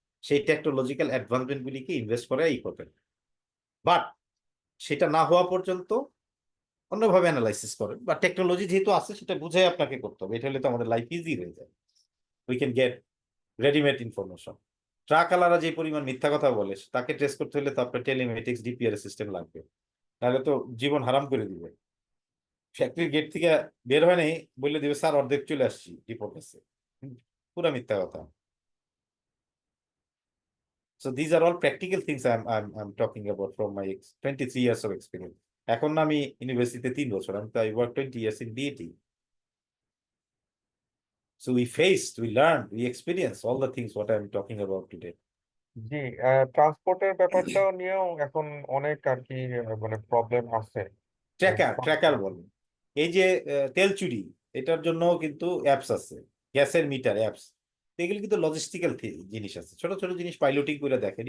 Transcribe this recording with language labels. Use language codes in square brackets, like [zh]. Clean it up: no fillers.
[bn] সেই technological advancement গুলিকে invest করে এই করবেন, বাট সেটা না হওয়া পর্যন্ত অন্যভাবে অ্যানালাইসিস করেন, বা টেকনোলজি যেহেতু আছে সেটা বুঝে আপনাকে করতে হবে। এটা হলে তো আমাদের লাইফ ইজি হয়ে যায়, [en] We can get readymade information. [bn] Truck আলারা যে পরিমাণ মিথ্যা কথা বলে তাকে ট্রেস করতে হলে তো আপনার টেলিমেটিক্স ডিপিআর সিস্টেম লাগবে, তাহলে তো জীবন হারাম করে দিবে। ফ্যাক্টরির গেট থেকে বের হয় নাই বলে দিবে স্যার অর্ধেক চলে আসছি ডিপোর কাছে, পুরা মিথ্যা কথা। [en] So these are all practical things I'm talking about from my 23 years of experience. [bn] এখন না আমি ইউনিভার্সিটিতে 3 বছর, আমি তো [en] I worked 20 years in BAT. So we faced, we learned, we experienced all the things what I'm talking about today. [bn] জি, ট্রান্সপোর্টের ব্যাপারটাও নিয়েও এখন অনেক আর কি মানে প্রবলেম আছে। ট্র্যাকার বলেন, এই যে তেল চুরি, এটার জন্য কিন্তু অ্যাপস আছে, গ্যাসের মিটার অ্যাপস, এগুলো কিন্তু লজিস্টিক্যাল জিনিস আছে, ছোট ছোট জিনিস পাইলটিং করে দেখেন।